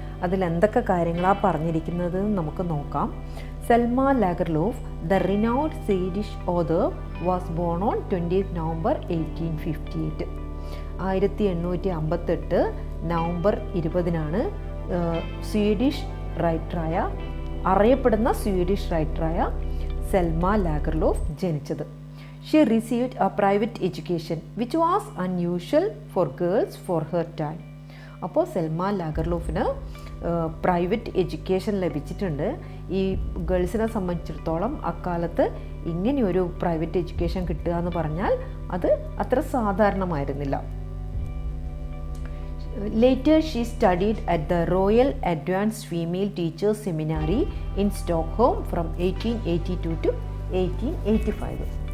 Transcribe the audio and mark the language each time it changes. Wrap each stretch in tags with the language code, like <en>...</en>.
<ml>അതിൽ എന്തൊക്കെ കാര്യങ്ങളാണ് പറഞ്ഞിരിക്കുന്നത് നമുക്ക് നോക്കാം.</ml> <en>Selma Lagerlof, the renowned Swedish author, was born on 20 November 1858.</en> <ml>1858 November 20 Swedish റൈറ്ററായ അറിയപ്പെടുന്ന സ്വീഡിഷ് റൈറ്ററായ സെൽമ ലാഗർലോഫ് ജനിച്ചത്.</ml> <en>She received a private education which was unusual for girls for her time.</en> <ml>അപ്പോൾ Selma ലാഗർലോഫിന് private education ലഭിച്ചിട്ടുണ്ട്. ഈ ഗേൾസിനെ സംബന്ധിച്ചിടത്തോളം അക്കാലത്ത് ഇങ്ങനെയൊരു പ്രൈവറ്റ് എഡ്യൂക്കേഷൻ കിട്ടുക എന്ന് പറഞ്ഞാൽ അത് അത്ര സാധാരണമായിരുന്നില്ല.</ml> <en>Later she studied at the Royal Advanced Female Teachers Seminary in Stockholm from 1882 to 1885.</en>